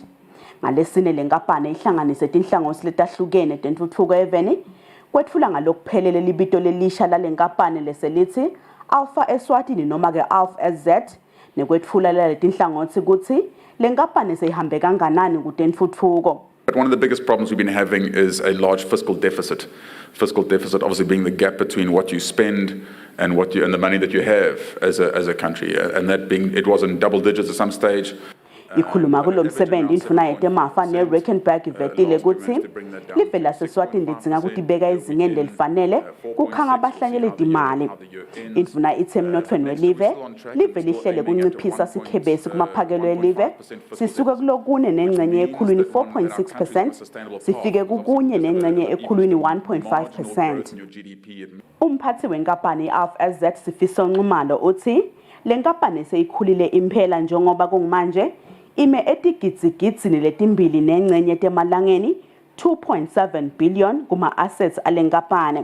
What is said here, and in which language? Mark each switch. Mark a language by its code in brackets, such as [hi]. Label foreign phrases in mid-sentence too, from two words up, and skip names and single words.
[ss] Ngalesine le nkampani ihlanganise tinhlangothi letahlukene tentuthuko eVeni kwethula ngalokuphelele libito lelisha lale nkampani leselithi Alpha Eswatini noma-ke ALF-SZ nekwethula letinhlangothi ukuthi le nkampani seyihambe kanganani kutentuthuko. [en] But one of the biggest problems we've been having is a large fiscal deficit. Fiscal deficit obviously being the gap between what you spend and and the money that you have as a country, and that being it was in double digits at some stage. [ss] Ikhuluma kulo msebenzi indvuna yetemafa neRickenberg ivetile ukuthi live laseSwatini lidzinga ukuthi ibeka ezingeni lelifanele kukhanga abahlanyeli timali. Indvuna ithi emnothweni welive live lihlele kunciphisa sikhebesi kumaphakelo elive sisuke kulokune nengcenye ekhulwini 4.6% sifike kukunye nengcenye ekhulwini 1.5%. Umphathi wenkampani i-ALF-SZ Sifiso Nxumalo uthi le nkampani seyikhulile impela njengoba kungmanje ime etigidzi-gidzini letimbili nengcenye temalangeni 2.7 billion kuma-assets ale nkampani.